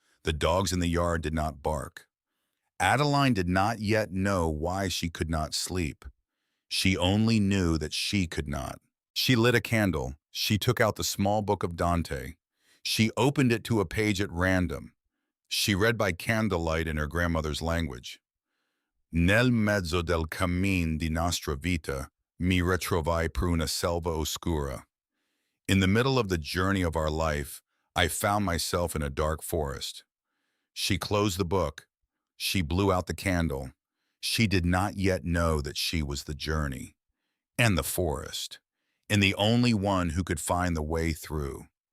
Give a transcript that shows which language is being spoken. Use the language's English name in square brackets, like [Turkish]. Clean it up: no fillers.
[English] The dogs in the yard did not bark. Adeline did not yet know why she could not sleep. She only knew that she could not. She lit a candle. She took out the small book of Dante. She opened it to a page at random. She read by candlelight in her grandmother's language. [Italian] Nel mezzo del cammin di nostra vita mi ritrovai per una selva oscura. [English] In the middle of the journey of our life, I found myself in a dark forest. She closed the book. She blew out the candle. She did not yet know that she was the journey and the forest and the only one who could find the way through.